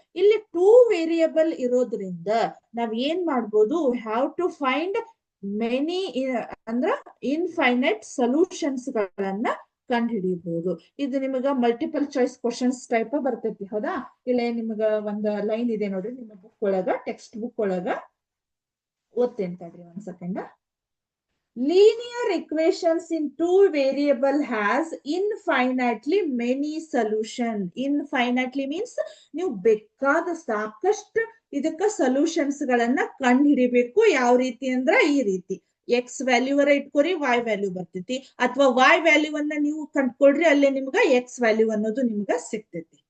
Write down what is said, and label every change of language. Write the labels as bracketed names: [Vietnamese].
[Kannada] ಇಲ್ಲಿ two variable ಇರೋದ್ರಿಂದ ನಾವ್ ಏನ್ ಮಾಡ್ಬೋದು, [English] have to find many [Kannada] ಅಂದ್ರ ಇನ್ಫೈನೈಟ್ ಸೊಲ್ಯೂಷನ್ಸ್ ಗಳನ್ನ ಕಂಡು ಹಿಡಿಯಬಹುದು. ಇದು ನಿಮಗ ಮಲ್ಟಿಪಲ್ ಚಾಯ್ಸ್ ಕ್ವಶನ್ಸ್ ಟೈಪ್ ಬರ್ತೈತಿ, ಹೌದಾ? ಇಲ್ಲ ನಿಮಗ ಒಂದ್ ಲೈನ್ ಇದೆ ನೋಡ್ರಿ ನಿಮ್ಮ ಬುಕ್ ಒಳಗ, ಟೆಕ್ಸ್ಟ್ ಬುಕ್ ಒಳಗ ಓದ್ತೇನೆ ತಡ್ರಿ ಒಂದ್ second. [English] Linear equations in two variable has infinitely many solution. Infinitely means [Kannada] ನೀವು ಬೇಕಾದ ಸಾಕಷ್ಟು ಇದಕ್ಕ ಸೊಲ್ಯೂಷನ್ಸ್ ಗಳನ್ನ ಕಂಡು ಹಿಡಿಬೇಕು. ಯಾವ ರೀತಿ ಅಂದ್ರ ಈ ರೀತಿ, ಎಕ್ಸ್ ವ್ಯಾಲ್ಯೂ ವರ ಇಟ್ಕೋರಿ, ವೈ ವ್ಯಾಲ್ಯೂ ಬರ್ತೈತಿ, ಅಥವಾ ವೈ ವ್ಯಾಲ್ಯೂ ಅನ್ನ ನೀವು ಕಂಡ್ಕೊಡ್ರಿ, ಅಲ್ಲೇ ನಿಮ್ಗ ಎಕ್ಸ್ ವ್ಯಾಲ್ಯೂ ಅನ್ನೋದು ನಿಮ್ಗ ಸಿಗ್ತೈತಿ.